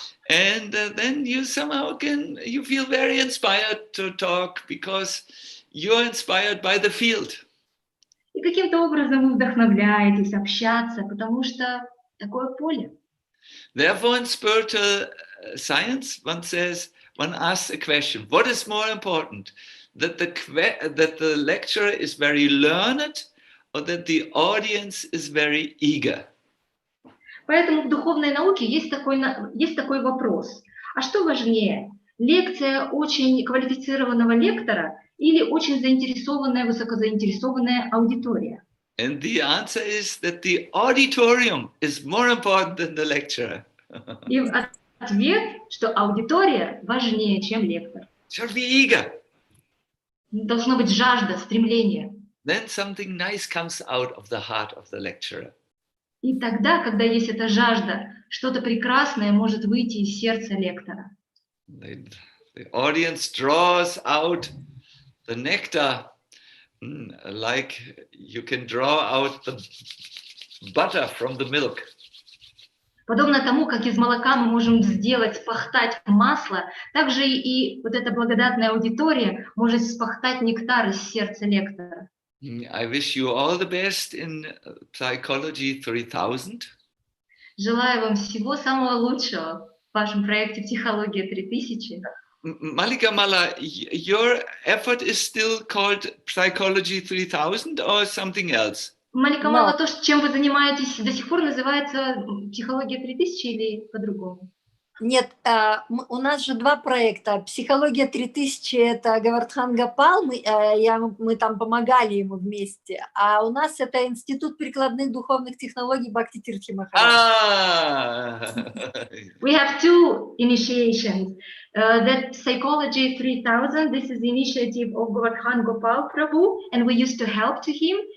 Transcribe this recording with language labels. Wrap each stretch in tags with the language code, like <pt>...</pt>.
<en>And then you somehow you feel very inspired to talk because you're inspired by the field.</en> <ru>И каким-то образом вы вдохновляетесь общаться, потому что такое поле.</ru> <en>Therefore, in spiritual science, one asks a question: what is more important, that the lecturer is very learned, or that the audience is very eager?</en> <ru>Поэтому в духовной науке есть такой вопрос: а что важнее, лекция очень квалифицированного лектора или очень заинтересованная, высокозаинтересованная аудитория?</ru> <en>And the answer is that the auditorium is more important than the lecturer.</en> <ru>И ответ, что аудитория важнее, чем лектор.</ru> <en>Should be eager.</en> <ru>Должна быть жажда, стремление.</ru> <en>Then something nice comes out of the heart of the lecturer.</en> <ru>И тогда, когда есть эта жажда, что-то прекрасное может выйти из сердца лектора.</ru> <en>The audience draws out the nectar like you can draw out the butter from the milk.</en> <ru>Подобно тому, как из молока мы можем сделать, спахтать масло, так же и вот эта благодатная аудитория может спахтать нектар из сердца лектора.</ru> <en>I wish you all the best in Psychology 3000.</en> <ru>Желаю вам всего самого лучшего в вашем проекте «Психология 3000».</ru> <en>Malika Mala, your effort is still called Psychology 3000 or something else?</en> <ru>Малика Мала, то, чем вы занимаетесь, до сих пор называется «Психология 3000» или по-другому? Нет, у нас же два проекта. «Психология 3000» — это Говардхан Гопал, мы там помогали ему вместе, а у нас это Институт прикладных духовных технологий Бхакти Тиртха Махарадж.</ru> <en>We have two initiations. That Psychology 3000, this is the initiative of Govardhan Gopal Prabhu, and we used to help to him.</en>